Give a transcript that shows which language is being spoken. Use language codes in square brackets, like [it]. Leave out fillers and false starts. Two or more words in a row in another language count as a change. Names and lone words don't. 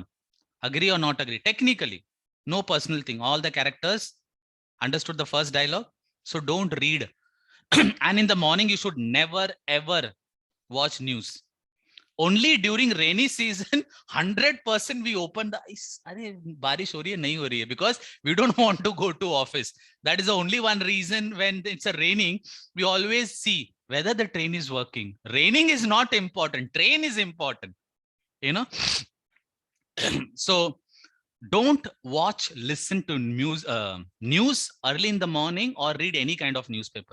[en] Agree or not agree? Technically, no personal thing. All the characters understood the first dialogue. So don't read. And in the morning, you should never ever watch news. Only during rainy season, 100% we open the eyes. [hi] बारिश हो रही है, नहीं हो रही है, [en] because we don't want to go to office. That is the only one reason. When it's a raining, we always see whether the train is working. Raining is not important. Train is important. You know. So don't watch, listen to news early in the morning or read any kind of newspaper.